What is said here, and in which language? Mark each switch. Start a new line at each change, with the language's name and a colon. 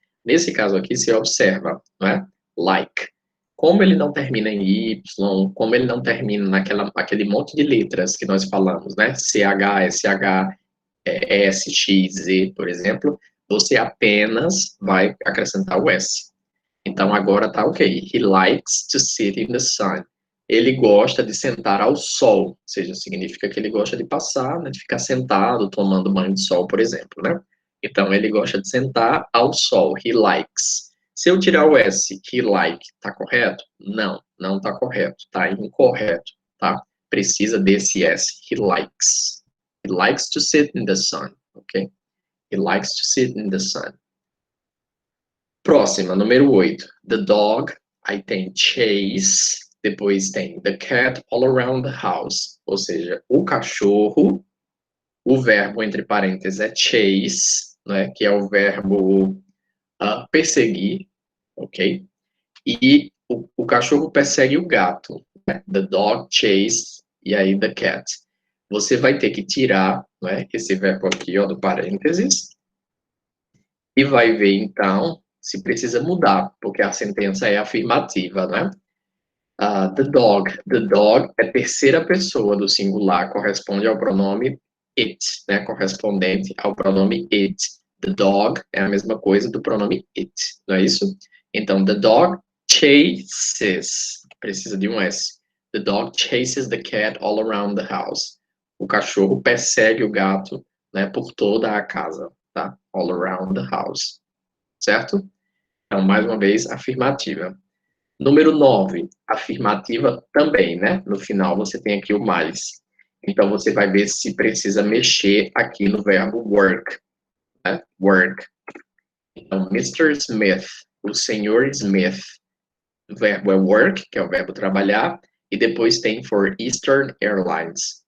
Portuguese: Nesse caso aqui, você observa, não é? Like. Como ele não termina em Y, como ele não termina naquele monte de letras que nós falamos, né? CH, SH, S, X, Z, por exemplo, você apenas vai acrescentar o S. Então agora tá ok.
English: He likes to sit in the sun.
Portuguese: Ele gosta de sentar ao sol, ou seja, significa que ele gosta de passar, né, de ficar sentado, tomando banho de sol, por exemplo, né? Então ele gosta de sentar ao sol.
English: He likes.
Portuguese: Se eu tirar o S,
English: he like,
Portuguese: tá correto? Não, não tá correto, tá incorreto, tá? Precisa desse S.
English: He likes. He likes to sit in the sun, ok? He likes to sit in the sun.
Portuguese: Próxima, número 8.
English: The dog,
Portuguese: aí tem chase, Depois tem
English: the cat all around the house,
Portuguese: ou seja, o cachorro. O verbo, entre parênteses, é chase, né, que é o verbo perseguir, ok? E o cachorro persegue o gato, né?
English: The dog chase,
Portuguese: e aí
English: the cat.
Portuguese: Você vai ter que tirar, né, esse verbo aqui, ó, do parênteses, e vai ver, então, se precisa mudar, porque a sentença é afirmativa, né? The dog é terceira pessoa do singular, corresponde ao pronome it, né? Correspondente ao pronome it. The dog é a mesma coisa do pronome it, não é isso? Então,
English: the dog chases,
Portuguese: precisa de um S.
English: The dog chases the cat all around the house.
Portuguese: O cachorro persegue o gato, né, por toda a casa, tá?
English: All around the house, certo?
Portuguese: Então, mais uma vez, afirmativa. Número 9, afirmativa também, né? No final você tem aqui o mais. Então você vai ver se precisa mexer aqui no verbo work, né? Work. Então, Mr. Smith, o senhor Smith. O verbo é work, que é o verbo trabalhar, e depois tem
English: for Eastern Airlines.